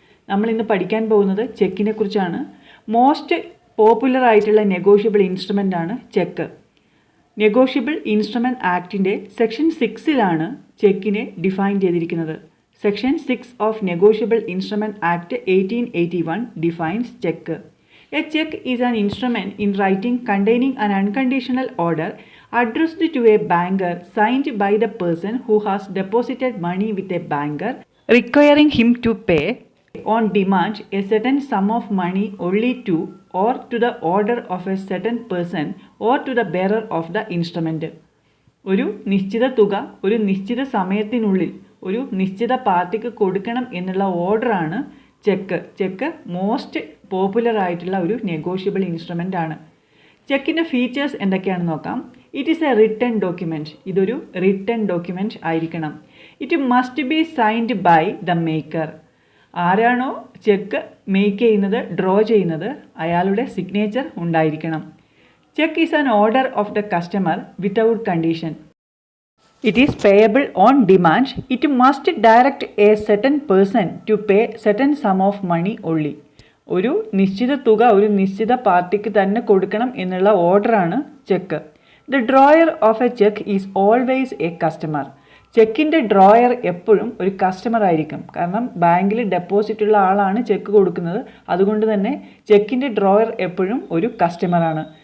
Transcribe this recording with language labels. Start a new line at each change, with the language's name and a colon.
Malayalam: നമ്മളിന്ന് പഠിക്കാൻ പോകുന്നത് ചെക്കിനെ കുറിച്ചാണ്. മോസ്റ്റ് പോപ്പുലർ ആയിട്ടുള്ള നെഗോഷ്യബിൾ ഇൻസ്ട്രുമെൻ്റ് ആണ് check. Negotiable instrument ആക്ടിൻ്റെ section 6-ലാണ് ചെക്കിനെ define ചെയ്തിരിക്കുന്നത്.
English: Section 6 of negotiable instrument act 1881 defines check. A check is an instrument in writing containing an unconditional order addressed to a banker signed by the person who has deposited money with a banker, requiring him to pay on demand a certain sum of money only to or to the order of a certain person or to the bearer of the instrument.
Malayalam: ഒരു നിശ്ചിത തുക ഒരു നിശ്ചിത സമയത്തിനുള്ളിൽ ഒരു നിശ്ചിത പാർട്ടിക്ക് കൊടുക്കണം എന്നുള്ള ഓർഡറാണ് ചെക്ക്. ചെക്ക് മോസ്റ്റ് പോപ്പുലർ ആയിട്ടുള്ള ഒരു നെഗോഷ്യബിൾ ഇൻസ്ട്രുമെൻ്റ് ആണ്. ചെക്കിൻ്റെ ഫീച്ചേഴ്സ് എന്തൊക്കെയാണെന്ന് നോക്കാം.
English: It is a written document.
Malayalam: ഇതൊരു റിട്ടൺ ഡോക്യുമെൻറ്റ് ആയിരിക്കണം.
English: It must be signed by the maker.
Malayalam: ആരാണോ ചെക്ക് മേക്ക് ചെയ്യുന്നത്, ഡ്രോ ചെയ്യുന്നത്, അയാളുടെ സിഗ്നേച്ചർ ഉണ്ടായിരിക്കണം.
English: Check is an order of the customer without condition. It is payable on demand. It must direct a certain person to pay certain sum of money only.
Malayalam: ഒരു നിശ്ചിത തുക ഒരു നിശ്ചിത പാർട്ടിക്ക് തന്നെ കൊടുക്കണം എന്നുള്ള ഓർഡറാണ് check.
English: The drawer of a check is always a customer.
Malayalam: ചെക്കിൻ്റെ drawer എപ്പോഴും ഒരു കസ്റ്റമർ ആയിരിക്കും. കാരണം ബാങ്കിൽ ഡെപ്പോസിറ്റ് ഉള്ള ആളാണ് ചെക്ക് കൊടുക്കുന്നത്. അതുകൊണ്ട് തന്നെ ചെക്കിൻ്റെ ഡ്രോയർ എപ്പോഴും ഒരു കസ്റ്റമറാണ്.